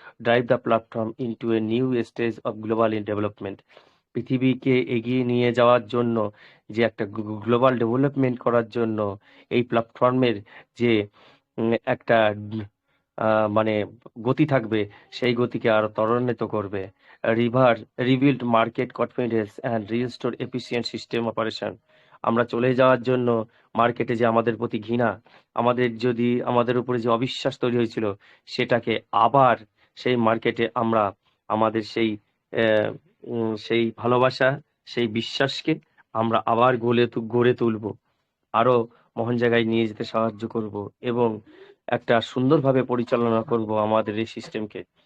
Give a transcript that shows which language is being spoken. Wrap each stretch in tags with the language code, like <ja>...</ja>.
<en>Drive the platform into a new stage of global development.</en> <bn>পৃথিবীকে এগিয়ে নিয়ে যাওয়ার জন্য, যে একটা গ্লোবাল ডেভেলপমেন্ট করার জন্য এই প্ল্যাটফর্মের যে একটা মানে গতি থাকবে, সেই গতিকে আরো ত্বরান্বিত করবে।</bn> <en>rebuild market confidence and restore efficient system operation.</en> <bn>আমরা চলে যাওয়ার জন্য মার্কেটে যে আমাদের প্রতি ঘৃণা, আমাদের উপরে যে অবিশ্বাস তৈরি হয়েছিল, সেটাকে আবার সেই মার্কেটে আমরা আমাদের সেই ভালোবাসা, সেই বিশ্বাসকে আমরা আবার গড়ে তুলব, আরো মহান জায়গায় নিয়ে যেতে সাহায্য করব এবং একটা সুন্দরভাবে পরিচালনা করব আমাদের এই সিস্টেমকে।</bn>